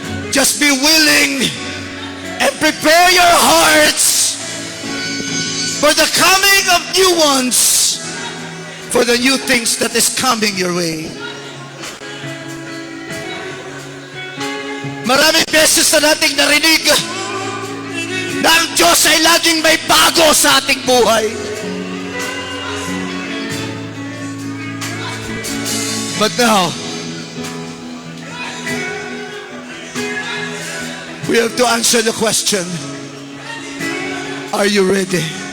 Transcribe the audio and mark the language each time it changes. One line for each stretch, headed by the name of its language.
English: Just be willing and prepare your hearts for the coming of new ones, for the new things that is coming your way.
Filipino: Maraming beses na nating narinig na ang Diyos ay laging may bago sa ating buhay.
English: But now, we have to answer the question, are you ready?